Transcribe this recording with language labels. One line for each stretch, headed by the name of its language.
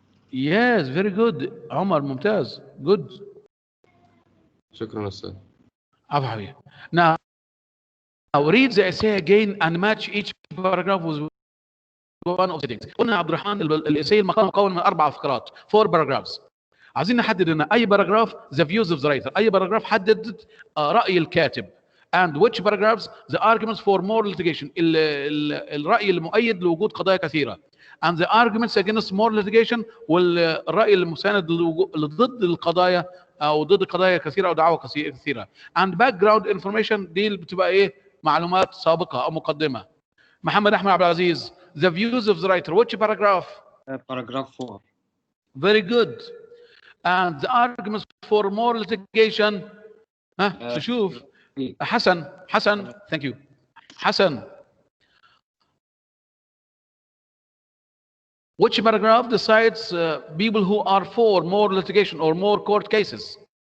English: Yes, very good. عمر
Arabic: ممتاز.
English: Good.
Arabic: شكرا أستاذ. عفوا حبيبي.
English: Now read the essay again and match each paragraph with one of the things.
Arabic: قلنا عبد الرحمن الإساي المقال مكون من 4 فقرات
English: 4 paragraphs.
Arabic: عايزين نحدد هنا اي باراجراف
English: the views of the writer،
Arabic: اي باراجراف حدد راي الكاتب.
English: and which paragraphs the arguments for more litigation،
Arabic: الراي المؤيد لوجود قضايا كثيره.
English: and the arguments against more litigation،
Arabic: والراي المساند ضد القضايا او ضد قضايا كثيره او دعاوى كثيره.
English: and background information
Arabic: دي بتبقى ايه؟ معلومات سابقه او مقدمه.
English: محمد احمد عبد العزيز the views of the writer which paragraph؟ paragraph 4. very good. and the arguments for more litigation
Arabic: نشوف.
English: حسن thank you. حسن which paragraph decides people who are for more litigation or more court cases؟